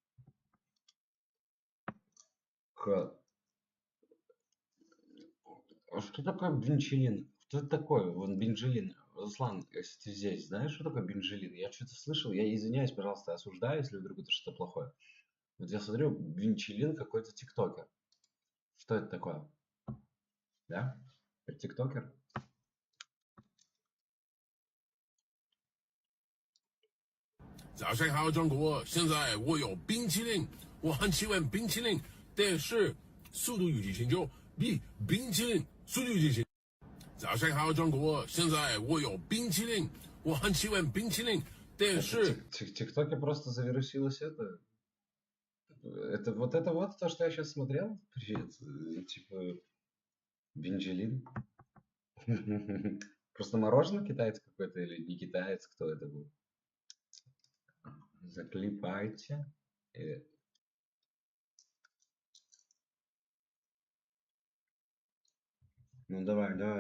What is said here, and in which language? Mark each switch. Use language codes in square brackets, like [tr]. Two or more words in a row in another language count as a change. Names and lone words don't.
[ru] А что такое бенчелин? Что это такое? Вон бенжелин. Руслан, если ты здесь, знаешь, что такое бенжелин? Я что-то слышал, я извиняюсь, пожалуйста, осуждаю, если вдруг это что-то плохое. Вот я смотрю, бенчелин какой-то тиктокер. Что это такое? Да? Это тиктокер? [zh] 早上好，中国！现在我有冰淇淋，我很喜欢冰淇淋，但是速度与激情就比冰淇淋速度与激情。早上好，中国！现在我有冰淇淋，我很喜欢冰淇淋，但是 [ru] ТикТоке просто завирусилось это. Это вот то, что я сейчас смотрел. Привет. Типа бенжелин. Просто мороженое китаец какой-то или не китаец, кто это был? Заклепайте. Ну давай.